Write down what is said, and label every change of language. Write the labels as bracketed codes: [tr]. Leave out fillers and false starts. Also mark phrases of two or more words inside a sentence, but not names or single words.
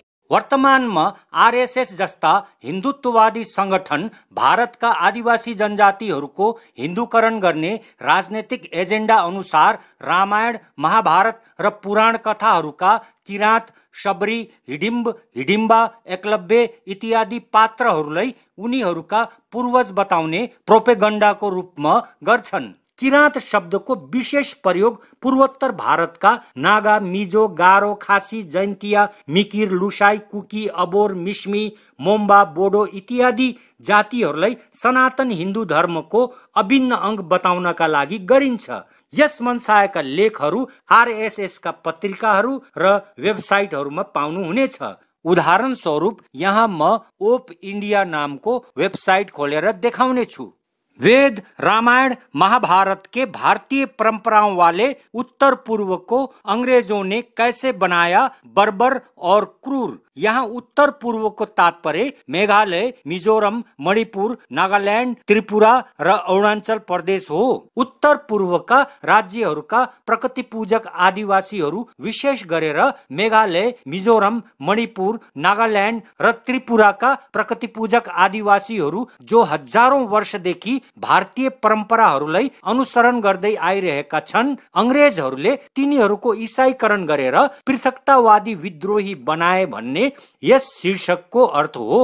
[ne] वर्तमानमा आरएसएस जस्ता हिन्दुत्ववादी संगठन भारतका आदिवासी जनजातिहरूको हिन्दूकरण गर्ने राजनैतिक एजेन्डा अनुसार रामायण, महाभारत र पुराण कथाहरूका किराँत, शबरी, हिडिम्ब, हिडिम्बा, एकलव्य इत्यादि पात्रहरूलाई उनीहरूका पूर्वज बताउने प्रोपेगण्डाको रूपमा गर्छन्। किराँत शब्दको विशेष प्रयोग पूर्वोत्तर भारतका नागा, मिजो, गारो, खासी, जैन्तिया, मिकिर, लुसाई, कुकी, अबोर, मिस्मी, मोम्बा, बोडो इत्यादि जातिहरूलाई सनातन हिन्दू धर्मको अभिन्न अंग बताउनका लागि गरिन्छ। यस मनसायका लेखहरू आरएसएस का पत्रिकाहरू र वेबसाइटहरूमा पाउनुहुनेछ। उदाहरण स्वरूप यहाँ म ओप इन्डिया नामको वेबसाइट खोलेर देखाउने छु। [hi] वेद, रामायण, महाभारत के भारतीय परंपराओं वाले उत्तर पूर्व को अंग्रेजों ने कैसे बनाया बर्बर और क्रूर, [ne] यहाँ उत्तर पूर्वको तात्पर्य मेघालय, मिजोरम, मणिपुर, नागाल्यान्ड, त्रिपुरा र अरुणाचल प्रदेश हो। उत्तर पूर्वका राज्यहरूका प्रकृति पूजक आदिवासीहरू विशेष गरेर मेघालय, मिजोरम, मणिपुर, नागाल्यान्ड र त्रिपुराका प्रकृति पूजक आदिवासीहरू जो हजारौं वर्षदेखि भारतीय परम्पराहरूलाई अनुसरण गर्दै आइरहेका छन्, अंग्रेजहरूले तिनीहरूको ईसाईकरण गरेर पृथकतावादी विद्रोही बनाए भन्ने यस शीर्षकको अर्थ हो।